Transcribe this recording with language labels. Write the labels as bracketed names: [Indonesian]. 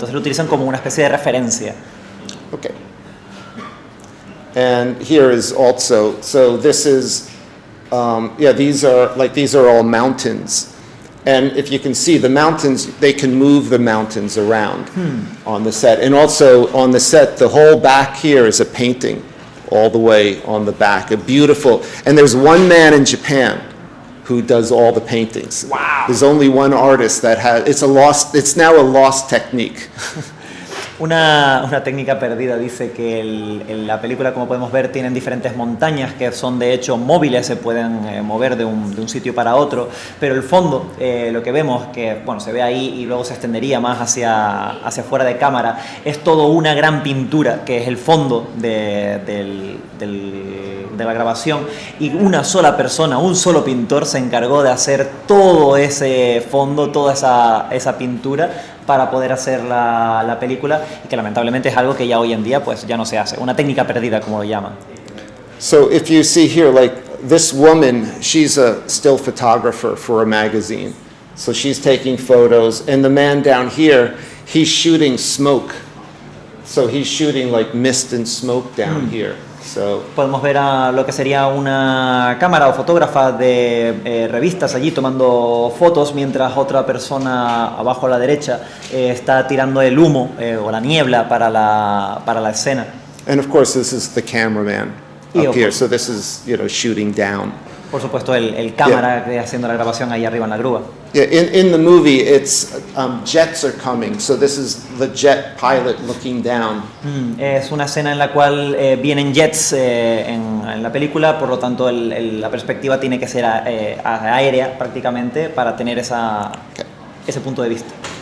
[Spanish] Entonces lo utilizan como una especie de referencia. [English] Okay. And here is also, so this is, these are all mountains. And if you can see the mountains, they can move the mountains around on the set. And also on the set, the whole back here is a painting all the way on the back, a beautiful, and there's one man in Japan who does all the paintings. Wow. There's only one artist that has, it's now a lost technique. [Spanish] Una técnica perdida, dice que en la película, como podemos ver, tienen diferentes montañas que son de hecho móviles, se pueden mover de un sitio para otro, pero el fondo, lo que vemos, que bueno, se ve ahí y luego se extendería más hacia fuera de cámara, es todo una gran pintura, que es el fondo de la grabación, y una sola persona, un solo pintor se encargó de hacer todo ese fondo, toda esa pintura para poder hacer la película, y que lamentablemente es algo que ya hoy en día pues ya no se hace, una técnica perdida como lo llaman. [English] So if you see here, like this woman, she's a still photographer for a magazine, so she's taking photos, and the man down here, he's shooting smoke, so he's shooting like mist and smoke down here. So. [Spanish] Podemos ver a lo que sería una cámara o fotógrafa de revistas allí tomando fotos, mientras otra persona abajo a la derecha está tirando el humo o la niebla para la escena. [English] And of course this is the cameraman up here, so this is, shooting down. [Spanish] Por supuesto el cámara haciendo la grabación ahí arriba en la grúa. [English] Yeah, in the movie, it's jets are coming, so this is the jet pilot looking down. [Spanish] Es una escena en la cual vienen jets en la película, por lo tanto la perspectiva tiene que ser aérea prácticamente para tener ese punto de vista.